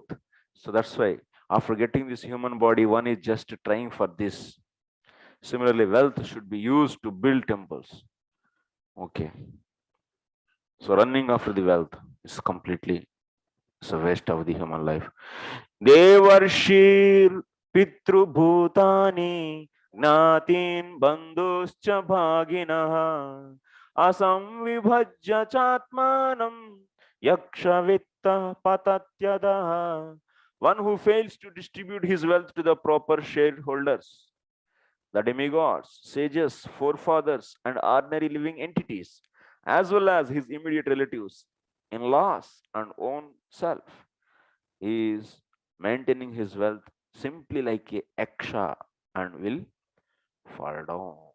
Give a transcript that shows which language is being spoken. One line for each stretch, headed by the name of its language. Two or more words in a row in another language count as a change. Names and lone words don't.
English: So that's why after getting this human body, one is just trying for this. Similarly, wealth should be used to build temples. Okay. So running after the wealth is completely a waste of the human life.
Sanskrit: देवर्षिर् पितृभूतानि ज्ञातीन् बन्धूंश्च भागिनः असंविभज्य चात्मानं यक्षवित्त पतत्यधः.
English: One who fails to distribute his wealth to the proper shareholders, the demigods, sages, forefathers, and ordinary living entities, as well as his immediate relatives, in laws, and own self, he is maintaining his wealth simply like a yaksha and will fall down.